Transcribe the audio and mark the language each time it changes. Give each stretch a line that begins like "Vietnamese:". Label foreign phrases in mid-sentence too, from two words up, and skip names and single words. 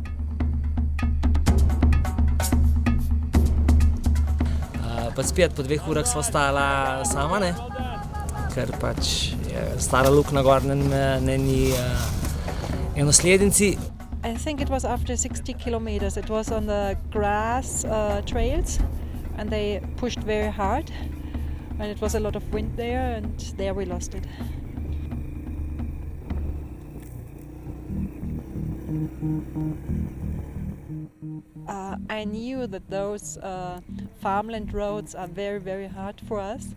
Slovenian: Pa spet po 2 urah sva stala sama, ne? Ker pač je stara luknja gor na njeni enoslednici.
English: I think it was after 60 kilometers. It was on the grass trails and they pushed very hard and it was a lot of wind there and there we lost it. I knew that those farmland roads are very, very hard for us.